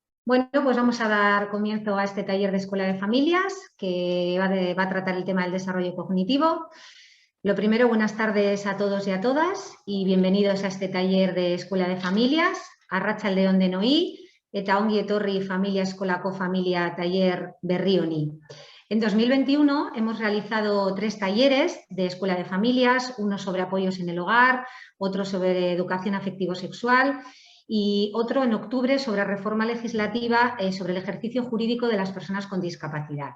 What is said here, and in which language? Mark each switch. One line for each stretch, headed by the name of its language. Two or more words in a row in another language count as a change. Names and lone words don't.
Spanish: Bueno, pues vamos a dar comienzo a este taller de Escuela de Familias que va a tratar el tema del desarrollo cognitivo. Lo primero, buenas tardes a todos y a todas y bienvenidos a este taller de Escuela de Familias.
Basque: Arratsalde on denoi eta ongi etorri familia eskolako familia taller berri honi.
Spanish: En 2021 hemos realizado 3 talleres de Escuela de Familias, uno sobre apoyos en el hogar, otro sobre educación afectivo-sexual y otro en octubre sobre reforma legislativa sobre el ejercicio jurídico de las personas con discapacidad.